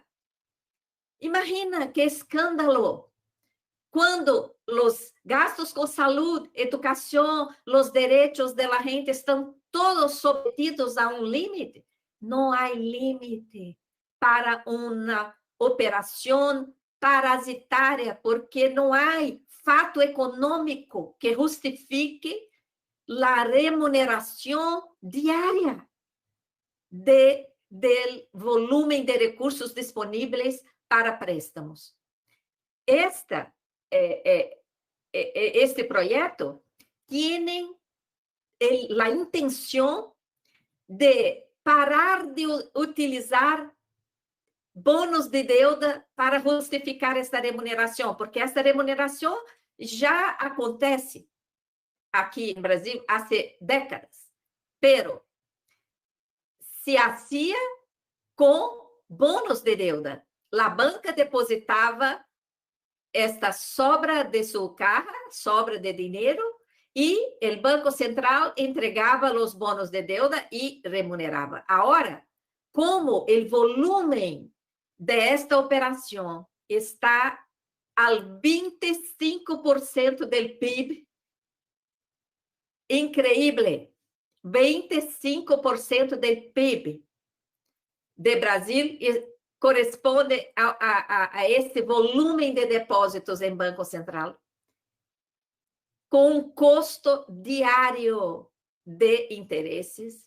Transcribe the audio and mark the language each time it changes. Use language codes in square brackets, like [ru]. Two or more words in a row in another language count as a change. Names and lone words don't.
[es] Imagina qué escándalo cuando los gastos con salud, educación, los derechos de la gente están todos sometidos a un límite. No hay límite para una operación parasitaria, porque no hay [pt] fato econômico [es] que justifique la remuneración diaria del volumen de recursos disponibles para préstamos. Este proyecto tiene la intención de parar de utilizar bônus de deuda para justificar [pt] esta remuneração, porque esta remuneração já acontece aqui em Brasil há décadas, [es] pero se hacía com bônus de deuda. [pt] A banca depositava esta sobra de sua caja, sobra de dinheiro, e o Banco Central entregava os bônus de deuda e remunerava. Agora, como o volume desta operação está al 25% do PIB, increíble, 25% do PIB de Brasil corresponde a esse volume de depósitos em Banco Central, com um custo diário de interesses.